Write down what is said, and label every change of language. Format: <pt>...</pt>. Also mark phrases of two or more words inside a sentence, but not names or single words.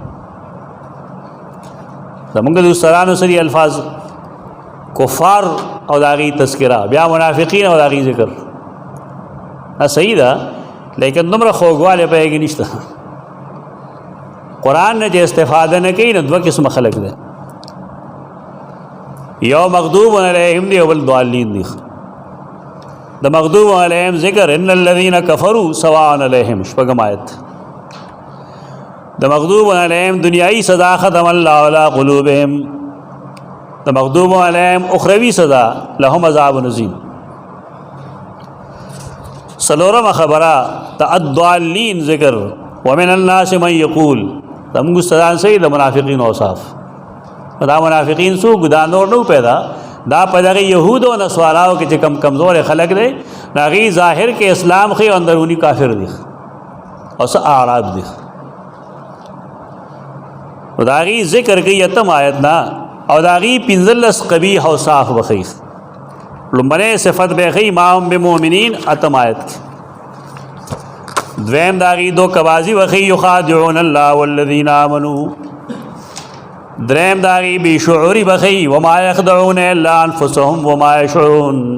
<ps>زمونږ د استادانو سری الفاظ کفار او د هغې تذکره بیا منافقین او د هغې ذکر دا صحیح ده لیکن دومره خوږوالی په هغې نشته قرآن نه چې استفاده نه کوي نو دوه قسمه خلک دی یو</ps> <ar>مغضوب علیهم</ar> <ps>دی او بل ضالین دی د</ps> <ar>مغضوب علیهم</ar> <ps>ذکر</ps> <ar>ان الذین کفروا سواء علیهم</ar> <ps>شپږم آیت د</ps> <ar>مغضوب علیهم</ar> <ps>دنیائی سزا</ps> <ar>ختم اللہ علی قلوبهم</ar> <ps>د</ps> <ar>مغضوب علیهم</ar> <ps>اخروی سزا</ps> <ar>لهم عذاب عظیم</ar> <ps>سلورم خبره د الضالین ذکر</ps> <ar>ومن الناس من یقول</ar> <ps>زموږ استادان صحیح د منافقین اوصاف دا منافقین څوک دا نور نو پیدا دا په دغه یهود او نصاراو کې چې کم کمزور خلک دی هغې ظاهر کې اسلام خي او اندروني کافر دي او څه اعراب دي او د هغې ذکر کوي اتم آیت نه او د هغې 15 قبیح اوصاف به ښیي لومبنۍ صفت به ښیي</ps> <ar>ما هم بمؤمنین</ar> <ps>اتم آیت کې دویم د هغې دو کوازي به ښیي</ps> <ar>یخادعون الله والذین آمنوا</ar> <ps>دریم د هغې بې شعوري به ښیي</ps> <ar>وما یخدعون الا انفسهم وما یشعرون</ar>